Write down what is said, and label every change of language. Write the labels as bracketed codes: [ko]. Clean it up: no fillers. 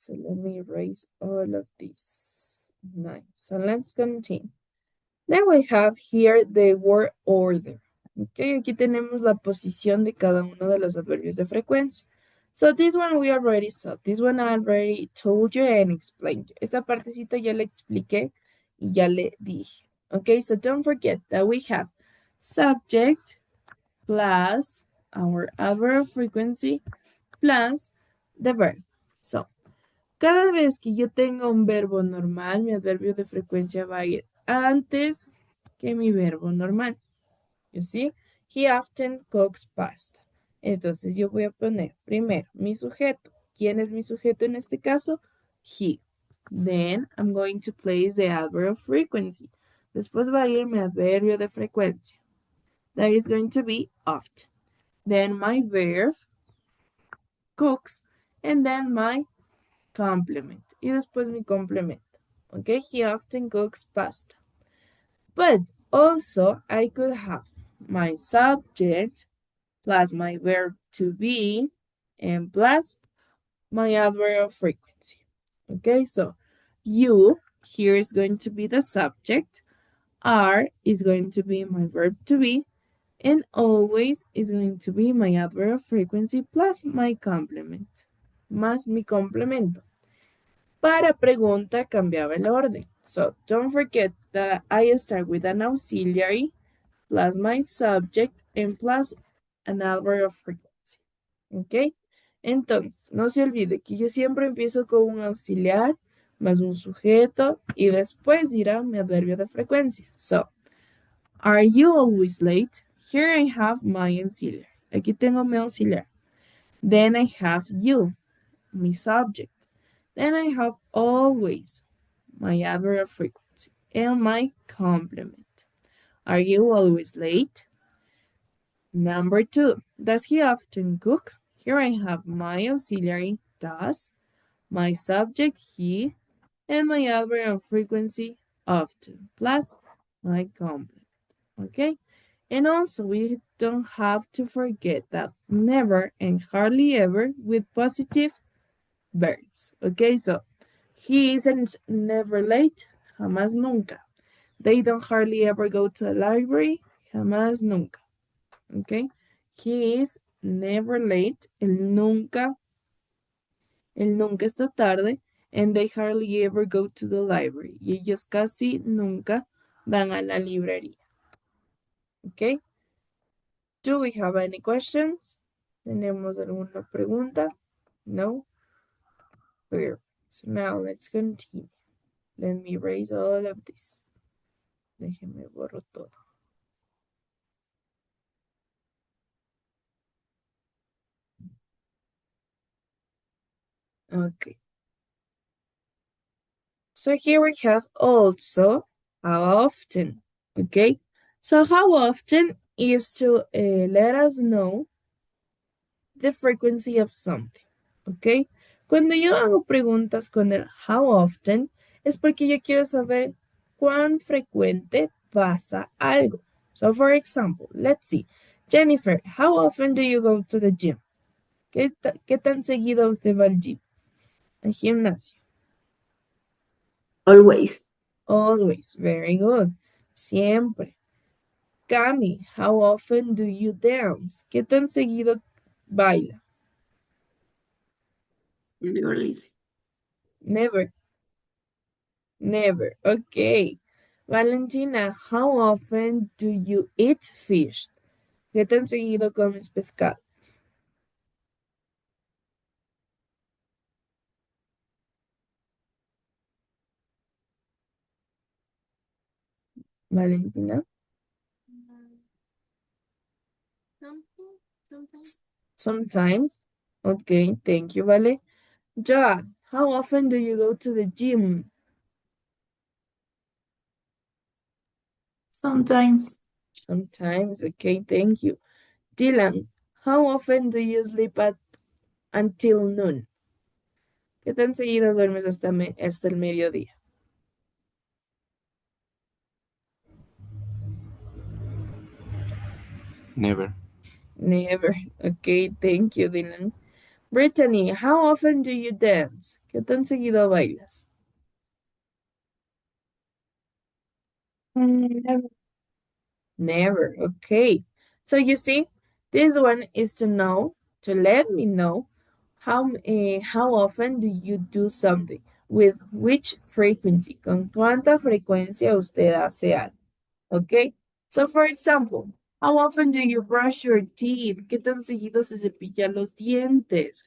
[en] So let me erase all of this. Nice. So let's continue. Then we have here the word order. [es] Okay, aquí tenemos la posición de cada uno de los adverbios de frecuencia. [en] So this one we already saw. This one I already told you and explained. [es] Esta partecita ya le expliqué y ya le dije. [en] Okay, so don't forget that we have subject plus our adverb of frequency plus the verb. [es] So, cada vez que yo tenga un verbo normal, mi adverbio de frecuencia va a ir antes que mi verbo normal. [en] You see? He often cooks pasta. [es] Entonces yo voy a poner primero mi sujeto. ¿Quién es mi sujeto en este caso? [en] He. Then I'm going to place the adverb of frequency. [es] Después va a ir mi adverbio de frecuencia. [en] That is going to be often. Then my verb, cooks, and then my complement. [es] Y después mi complemento. [en] Okay, he often cooks pasta. But also I could have my subject plus my verb to be and plus my adverb of frequency. Okay, so you here is going to be the subject, are is going to be my verb to be, and always is going to be my adverb of frequency plus my complement, [es] más mi complemento. Para pregunta cambiaba el orden. [en] So don't forget that I start with an auxiliary plus my subject and plus an adverb of frequency. ¿Ok? [es] Entonces, no se olvide que yo siempre empiezo con un auxiliar más un sujeto y después irá mi adverbio de frecuencia. [en] So, are you always late? Here I have my auxiliary. [es] Aquí tengo mi auxiliar. [en] Then I have you, my subject. Then I have always, my adverb of frequency, and my complement. Are you always late? Number 2, does he often cook? Here I have my auxiliary, does, my subject, he, and my adverb of frequency, often, plus my complement. Okay? And also, we don't have to forget that never and hardly ever with positive verbs. Okay, so he isn't never late, [es] jamás nunca. [en] They don't hardly ever go to the library, [es] jamás nunca. [en] Okay, he is never late, [es] él nunca está tarde, [en] and they hardly ever go to the library. [es] Y ellos casi nunca van a la librería. [en] Okay, do we have any questions? [es] ¿Tenemos alguna pregunta? [en] No? Perfect. So now let's continue. Let me erase all of this. [es] Déjeme borro todo. Okay. [en] So here we have also how often. Okay. So how often is to let us know the frequency of something. Okay. [es] Cuando yo hago preguntas con el how often es porque yo quiero saber cuán frecuente pasa algo. [en] So for example, let's see. Jennifer, how often do you go to the gym? [es] ¿Qué tan seguido usted va al gym? Al gimnasio. [en] Always. Always. Very good. [es] Siempre. [en] Cami, how often do you dance? [es] ¿Qué tan seguido baila? [en] Never. Never. Never. Okay. Valentina, how often do you eat fish? [es] ¿Qué tan seguido comes pescado? Valentina? [en] Something, sometimes. Sometimes. Okay, thank you, Vale. Joa, how often do you go to the gym? Sometimes. Sometimes. Okay, thank you. Dylan, how often do you sleep until noon? [es] ¿Qué tan seguido duermes hasta el mediodía? [en] Never. Never. Okay, thank you, Dylan. Brittany, how often do you dance? [es] ¿Qué tan seguido bailas? [en] Never. Never. Okay. So you see, this one is to let me know how often do you do something, with which frequency, [es] con cuánta frecuencia usted hace algo. [en] Okay. So for example, how often do you brush your teeth? [es] ¿Qué tan seguido se cepilla los dientes?